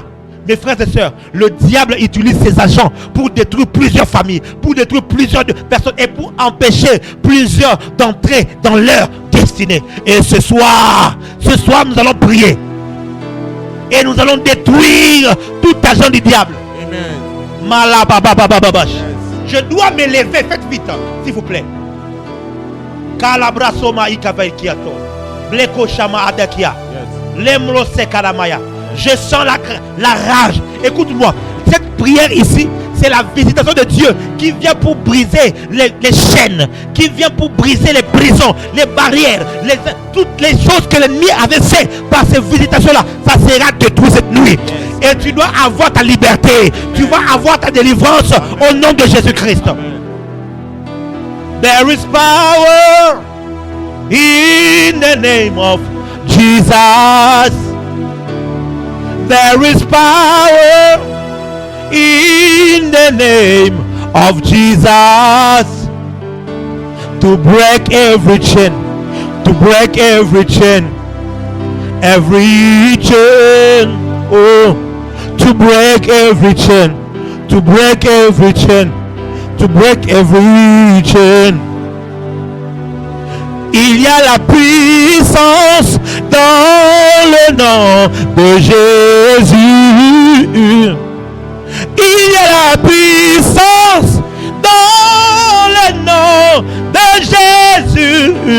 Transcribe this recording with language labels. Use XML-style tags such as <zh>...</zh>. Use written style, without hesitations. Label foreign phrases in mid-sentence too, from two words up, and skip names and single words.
<fr>Mes frères et sœurs, le diable utilise ses agents pour détruire plusieurs familles, pour détruire plusieurs personnes et pour empêcher plusieurs d'entrer dans leur destinée. Et ce soir, nous allons prier. Et nous allons détruire tout agent du diable. Amen. Malabababababash. Je dois me lever, faites vite, s'il vous plaît. Kalabrasoma ikavaikiato. Bleko shama adakia. Lemro sekalamaya. Je sens la rage. Écoute-moi, cette prière ici, c'est la visitation de Dieu qui vient pour briser les chaînes, qui vient pour briser les prisons, les barrières, toutes les choses que l'ennemi avait fait par ces visitations-là. Ça sera détruit cette nuit. Et tu dois avoir ta liberté. Tu vas avoir ta délivrance au nom de Jésus-Christ.</fr> <en>There is power in the name of Jesus. There is power in the name of Jesus to break every chain, to break every chain, every chain, oh, to break every chain, to break every chain, to break every chain.</en> <fr>Il y a la puissance dans le nom de Jésus. Il y a la puissance dans le nom de Jésus.</fr>